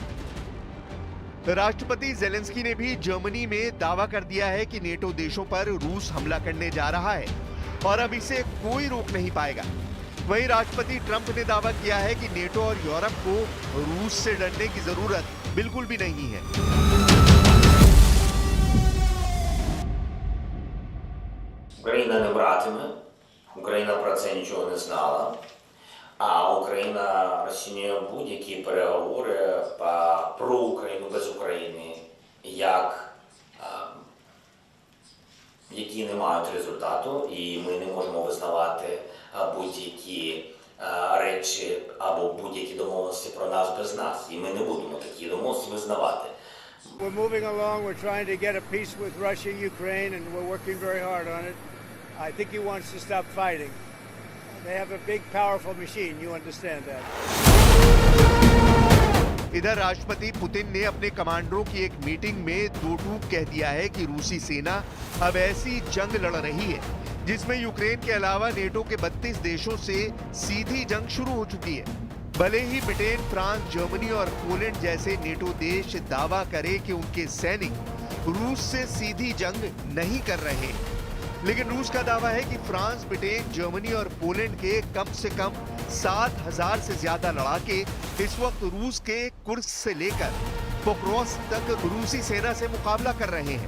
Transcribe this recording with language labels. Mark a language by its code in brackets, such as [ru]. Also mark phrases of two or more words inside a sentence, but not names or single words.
[hi] राष्ट्रपति जेलेंस्की ने भी जर्मनी में दावा कर दिया है कि नेटो देशों पर रूस हमला करने जा रहा है और अब इसे कोई रोक नहीं पाएगा। वहीं राष्ट्रपति ट्रंप ने दावा किया है कि नेटो और यूरोप को रूस से डरने की जरूरत बिल्कुल भी नहीं है। [uk] Україна не братиме, Україна про це нічого не знала, а Україна розцінює будь-які переговори про Україну без України які не мають результату, і ми не можемо визнавати будь-які речі або будь-які домовленості про нас без нас. І ми не будемо такі домовленості визнавати. [en] We're moving along. We're trying to get a peace with Russia, Ukraine, and we're working very hard on it. I think he wants to stop fighting. They have a big, powerful machine. You understand that. [hi] इधर राष्ट्रपति पुतिन ने अपने कमांडरों की एक मीटिंग में दो टूक कह दिया है कि रूसी सेना अब ऐसी जंग लड़ रही है जिसमें यूक्रेन के अलावा नेटो के 32 देशों से सीधी जंग शुरू हो चुकी है। भले ही ब्रिटेन, फ्रांस, जर्मनी और पोलैंड जैसे नेटो देश दावा करे कि उनके सैनिक रूस से सीधी जंग नहीं कर रहे, लेकिन रूस का दावा है कि फ्रांस, ब्रिटेन, जर्मनी और पोलैंड के कम से कम 7,000 से ज्यादा लड़ाके इस वक्त रूस के कुर्स्क से लेकर पोक्रोव्स्क तक रूसी सेना से मुकाबला कर रहे हैं।